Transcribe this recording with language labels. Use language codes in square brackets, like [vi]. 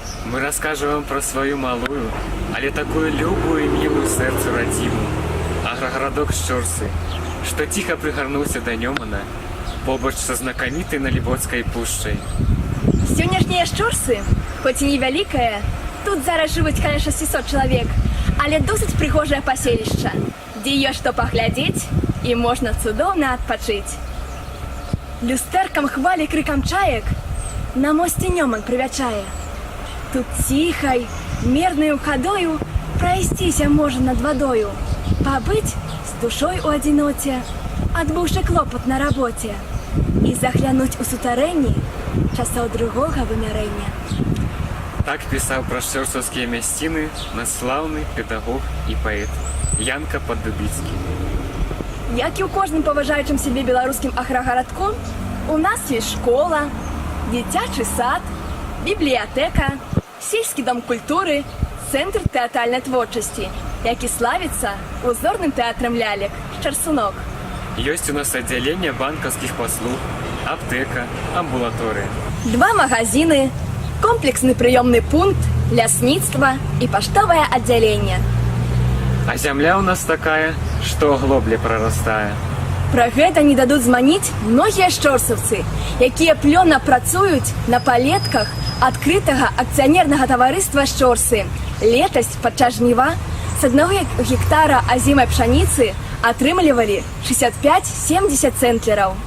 [ru] Мы расскажем вам про свою малую, але такую любую и милую сердцу родиму, агрогородок Щорсы, что тихо пригорнулся до Немана, побач со знакомитой Налибоцкой пушчай. [be] Сённяшнія Шчорсы, хоць і невялікая, тут зараз жывуць каля 600 чалавек, але досыць прыгожае паселішча, дзе ёсць што паглядзець і можна цудоўна адпачыць. Люстэркам хвалі крыкам чаек на мосце Неман прывячае. Тут ціхай, мернаю хадою прайсціся можна над вадою, пабыць з душой у адзіноце, адбыўшы клопат на рабоце, і заглянуць у сутарэнні часоў другога вымярэння. [ru] Так писал про щорсовские мясціны наш славный педагог и поэт Янка Паддубіцкі. [be] Як і ў кожным паважаючым сябе беларускім аграгарадку, у нас ёсць школа, дзіцячы сад, бібліятэка, сельскі дом культуры, цэнтр тэатральнай творчасці, які славіцца узорным тэатрам лялек «Шчарсунок». [ru] Есть у нас отделение банковских послуг, аптека, амбулатория. [be] 2 магазины, комплексны прыёмны пункт, лясніцтва і паштовае аддзяленне. [ru] А земля у нас такая, что глобля прорастая. [be] Пра гэта не дадуць зманіць многія шчорсаўцы, якія плённа працуюць на палетках адкрытага акцыянернага таварыства Шчорсы. Летась падчас жніва з 1 гектара азімай пшаніцы атрымлівалі 65-70 цэнтлераў.